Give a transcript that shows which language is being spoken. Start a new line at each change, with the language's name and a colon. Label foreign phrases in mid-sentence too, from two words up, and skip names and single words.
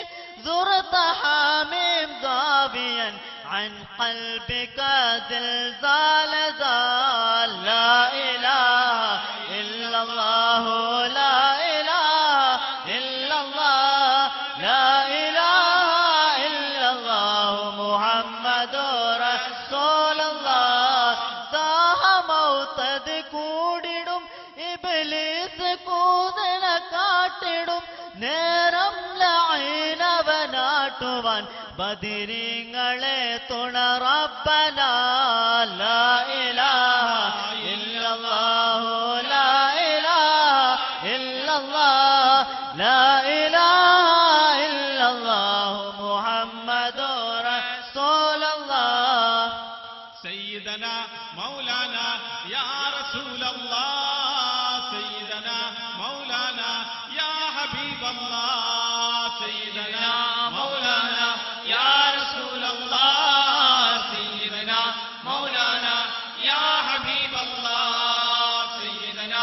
Arabic: زرت حاميم ضابيا عن قلبك زلزال زال. لا إله إلا الله لا إله إلا الله لا إله إلا الله محمد رسول الله.
Malayalam: ദാഹ മൗതദ് കൂടിടും ഇബ്ലീസ് കൂതന കാട്ടിടും നേരം ലഈനവനാട്ടുവാൻ ബദിരീങ്ങളെ തുണ റബ്ബന.
Arabic: لا إله إلا الله لا إله إلا الله لا إله إلا الله محمد رسول الله. سيدنا مولانا يا رسول الله سيدنا مولانا يا حبيب الله سيدنا مولانا يا رسول الله سيدنا مولانا يا حبيب الله سيدنا